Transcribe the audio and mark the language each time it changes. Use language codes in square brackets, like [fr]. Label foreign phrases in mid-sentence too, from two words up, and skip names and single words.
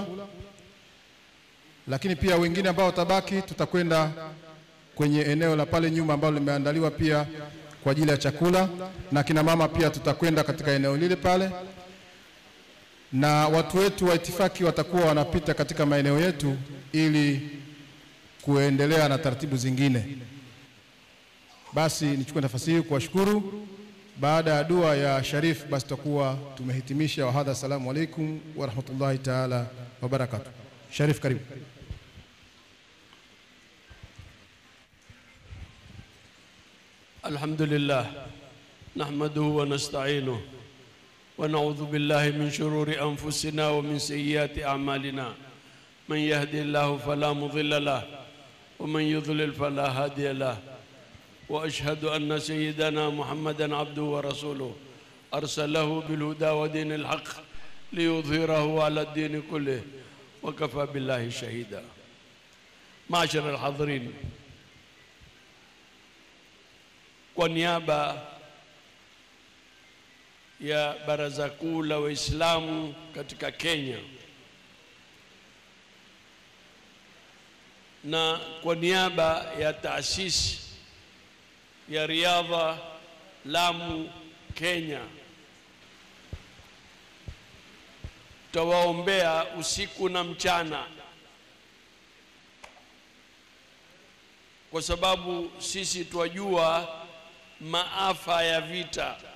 [sw] Lakini pia wengine ambao tabaki tutakwenda kwenye eneo la pale nyuma ambalo limeandaliwa pia kwa ajili ya chakula, na kina mama pia tutakwenda katika eneo lile pale, na watu wetu wa itifaki watakuwa wanapita katika maeneo yetu ili kuendelea na taratibu zingine. Basi nichukue nafasi hii kuwashukuru. Baada ya dua ya Sharif basi tutakuwa tumehitimisha. [ar] وهذا، السلام عليكم ورحمة الله تعالى وبركاته. [sw] Sharif, karibu. [ar] الحمد لله نحمده ونستعينه ونعوذ بالله من شرور أنفسنا ومن سيئات أعمالنا من يهدي الله فلا مضل له ومن يضلل فلا هادي له وأشهد أن سيدنا محمدا عبده ورسوله أرسله بالهدى ودين الحق ليظهره على الدين كله وكفى بالله شهيدا. معاشر الحاضرين, [sw] kwa niaba ya Baraza Kuu la Waislamu katika Kenya na kwa niaba ya taasisi ya riadha Lamu Kenya, tawaombea usiku na mchana, kwa sababu sisi twajua maafa ya vita.